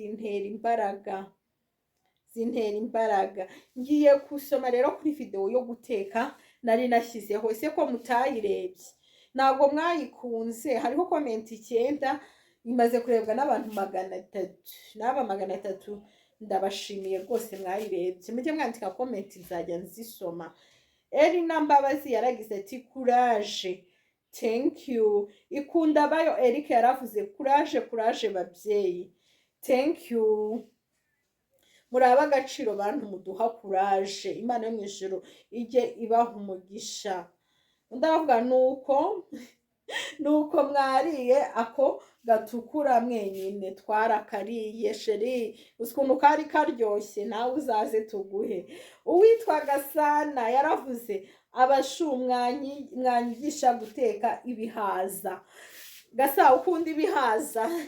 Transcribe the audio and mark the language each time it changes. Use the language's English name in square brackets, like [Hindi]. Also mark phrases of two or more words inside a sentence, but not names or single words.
[Kinyarwanda] zintera imbaraga ngiye gusoma rero kuri video yo guteka nari nashyizeho ese ko mutayirebye ntabwo mwayikunze hariho komenti 9 imaze kurebwa n'abantu 300 n'aba 300 ndabashimiye rwose mwayirebye mujye mwandika komenti nzajya nzisoma Erina Mbabazi yaragize ati [English] courage thank you [Kinyarwanda] ikunda bayo Eric yaravuze courage babyeyi [English] thank you [Kinyarwanda] muraba agaciro bantu muduha courage imana yo mu ijuru ijye ibaha umugisha ndavuga nuko mwariye ako gatukura mwenyine twarakariye sheri ukuntu kari karyoshye nawe uzaze tuguhe uwitwa Gasana yaravuze mwanyigisha guteka ibihaza Gasa ukunda ibihaza